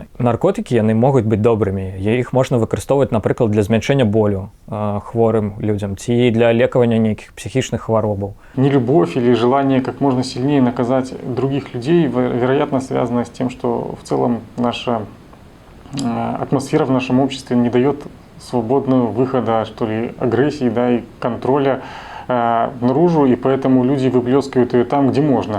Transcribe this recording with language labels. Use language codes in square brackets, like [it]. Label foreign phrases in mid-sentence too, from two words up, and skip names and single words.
[be] Наркотыкі, яны могуць быць добрымі. Іх можна выкарыстоўваць, напрыклад, для змяншэння болю хворым людзям ці для лекавання нейкіх психічных хваробаў. [ru] Нелюбовь или желание как можно сильнее наказать других людей, вероятно, связано с тем, что в целом наша атмосфера в нашем обществе не дает свободного выхода, что ли, агрессии, да, и контроля наружу, и поэтому люди выплескивают ее там, где можно.